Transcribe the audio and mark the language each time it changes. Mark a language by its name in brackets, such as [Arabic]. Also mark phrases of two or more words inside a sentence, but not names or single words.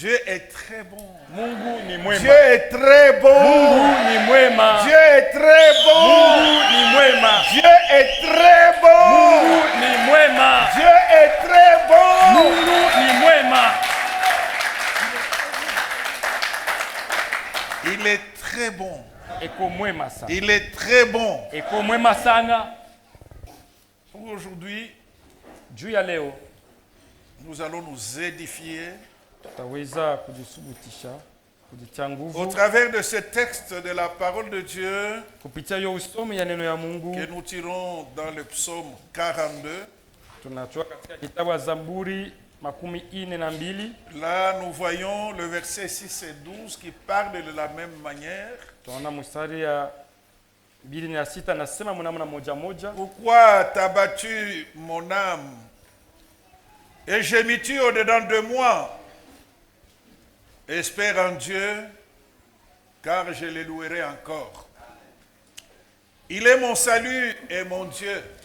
[French] est très bon. [Swahili] Mungu ni mwema. [French] Dieu est très bon. [Swahili] Mungu ni mwema. [French] Dieu est très bon. [Swahili] Mungu ni mwema. [French] Dieu est très bon. [Swahili] Mungu ni mwema. [French] Dieu est très bon. [Swahili] Mungu ni mwema. [French] Il est très bon. [Swahili] Eko mwema sana. [French] Il est très bon. [Swahili] Eko mwema sana. [French] Pour aujourd'hui, [Swahili] Juu ya leo [French] nous allons nous édifier [Swahili] tutaweza kujisubutisha, kujitia [French] au [Swahili] nguvu [French] travers de ce texte de la parole de Dieu [Swahili] kupitia hiyo usomi ya neno ya Mungu. [French] que nous tirons dans le psaume 42. [Swahili] Tunatoa katika kitabu ya Zaburi 42. [French] Là, nous voyons le verset 6 et 12 qui parlent de la même manière. [Swahili] Tunaona mstari ya 2 na 6 nasema mnamna moja moja. [French] Pourquoi t'as battu mon âme et gémis-tu au-dedans de moi? Espère en Dieu, car je le louerai encore. Il est mon salut et mon Dieu.